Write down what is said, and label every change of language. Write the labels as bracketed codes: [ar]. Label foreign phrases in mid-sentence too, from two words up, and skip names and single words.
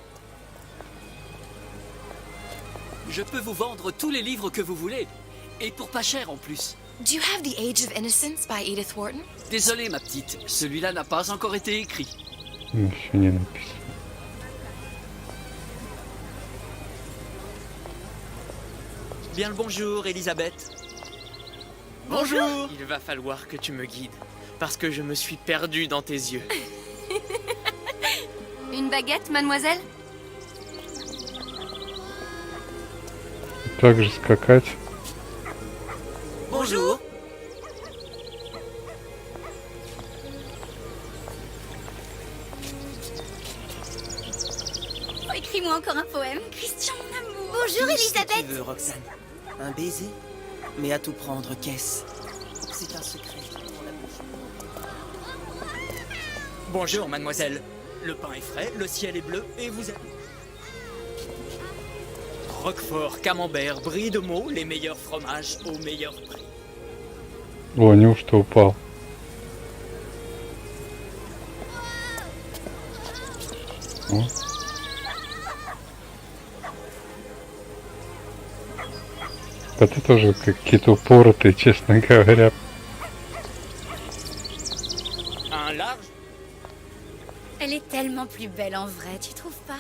[fr] Je peux vous vendre tous les livres que vous voulez. Et pour pas cher en plus. [en] Do you have The Age of Innocence by Edith Wharton? [fr] Désolé, ma petite. Celui-là n'a pas encore été écrit. [ru] Еще не написано. [fr] Bien le bonjour, Elisabeth. Bonjour. Il va falloir que tu me guides. Parce que je me suis perdu dans tes yeux. Une baguette, mademoiselle? [ru] Также скакать. [fr] Bonjour. Oh, écris-moi encore un poème. Christian, mon amour. Bonjour, Elisabeth. Tu veux, Roxane? Un baiser? Mais à tout prendre, qu'est-ce? C'est un secret. Bonjour, mademoiselle. Le pain est frais, le ciel est bleu et vous êtes... Roquefort, camembert, brie de Meaux, les meilleurs fromages au meilleur prix. [ru] О, неужто упал? О. Да ты тоже какие-то упоротые, честно говоря. [fr] Un large? Elle est tellement plus belle en vrai, tu trouves pas?